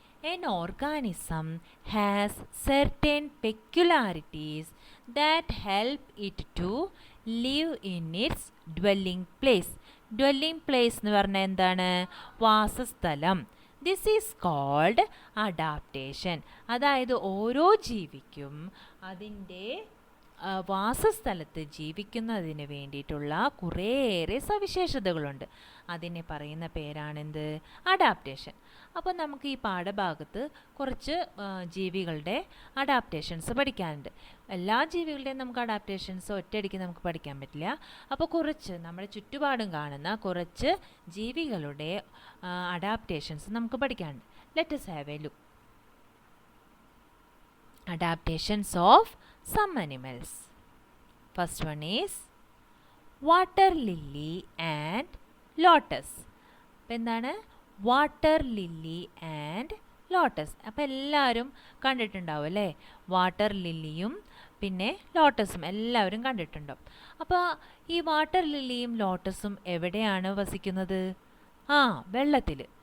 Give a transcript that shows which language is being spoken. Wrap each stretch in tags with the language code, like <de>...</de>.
<en>An organism has certain peculiarities that help it to live in its dwelling place.</en> <ml>Dwelling place എന്ന് പറഞ്ഞാൽ എന്താണ്? വാസസ്ഥലം.</ml> <en>This is called adaptation.</en> <ml>അതായത് ഓരോ ജീവിക്കും അതിൻ്റെ വാസസ്ഥലത്ത് ജീവിക്കുന്നതിന് വേണ്ടിയിട്ടുള്ള കുറേയേറെ സവിശേഷതകളുണ്ട്. അതിനെ പറയുന്ന പേരാണെന്ത്? അഡാപ്റ്റേഷൻ. അപ്പോൾ നമുക്ക് ഈ പാഠഭാഗത്ത് കുറച്ച് ജീവികളുടെ അഡാപ്റ്റേഷൻസ് പഠിക്കാനുണ്ട്. എല്ലാ ജീവികളുടെയും നമുക്ക് അഡാപ്റ്റേഷൻസ് ഒറ്റയടിക്ക് നമുക്ക് പഠിക്കാൻ പറ്റില്ല. അപ്പോൾ കുറച്ച് നമ്മുടെ ചുറ്റുപാടും കാണുന്ന കുറച്ച് ജീവികളുടെ അഡാപ്റ്റേഷൻസ് നമുക്ക് പഠിക്കാനുണ്ട്.</ml> <en>Let us have a look. Adaptations of some animals. First one is water lily and lotus.</en> <ml>അപ്പോൾ എന്താണ് വാട്ടർ ലില്ലി ആൻഡ് ലോട്ടസ്? അപ്പോൾ എല്ലാവരും കണ്ടിട്ടുണ്ടാവും അല്ലേ? വാട്ടർ ലില്ലിയും പിന്നെ ലോട്ടസും എല്ലാവരും കണ്ടിട്ടുണ്ടാവും. അപ്പോൾ ഈ വാട്ടർ ലില്ലിയും ലോട്ടസും എവിടെയാണ് വസിക്കുന്നത്? വെള്ളത്തിൽ.</ml>